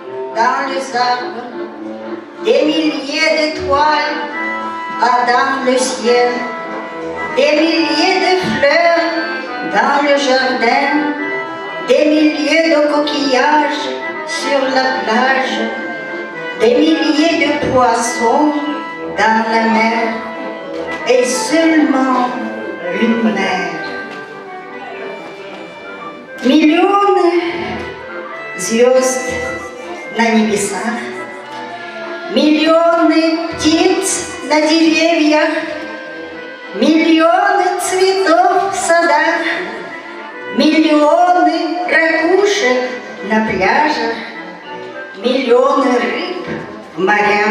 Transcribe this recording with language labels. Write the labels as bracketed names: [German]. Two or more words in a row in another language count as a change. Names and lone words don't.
[French] dans les arbres, des milliers d'étoiles dans le ciel, des milliers de fleurs dans le jardin, des milliers de coquillages sur la plage, des milliers de poissons dans la mer, et seulement une mer. [Russian] Миллионы звезд на небесах, миллионы птиц на деревьях, миллионы цветов в садах, миллионы ракушек на пляжах, миллионы рыб в морях.